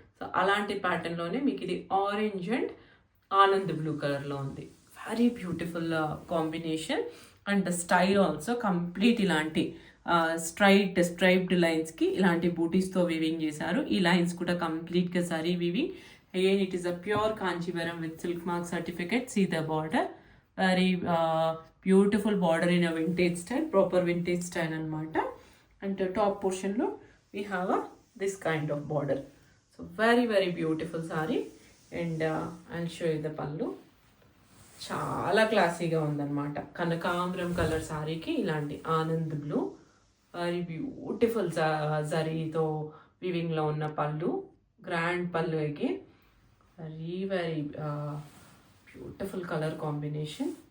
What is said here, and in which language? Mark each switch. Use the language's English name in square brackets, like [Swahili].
[Telugu] So అలాంటి ప్యాటర్న్లోనే మీకు ఇది ఆరెంజ్ అండ్ ఆనంద్ బ్లూ కలర్లో ఉంది. [English] Very beautiful combination. And the style also complete [Telugu] ఇలాంటి స్ట్రైప్డ్ లైన్స్కి ఇలాంటి బూటీస్తో వీవింగ్ చేశారు. ఈ లైన్స్ కూడా కంప్లీట్గా సరీ weaving. [English] Again, it is a pure Kanchivaram with silk mark certificate. See the border. Very beautiful border in a vintage style, proper vintage style [Telugu] anamata. [English] And the top portion lo we have this kind of border. So very very beautiful saree. And I'll show you the pallu. [Telugu] చాలా క్లాసీగా ఉందన్నమాట. కనకాంబరం colour శారీకి ఇలాంటి Anand blue, [English] very beautiful [Telugu] జరీతో వివింగ్లో ఉన్న పళ్ళు, grand పళ్ళు. [English] Again very very beautiful colour combination.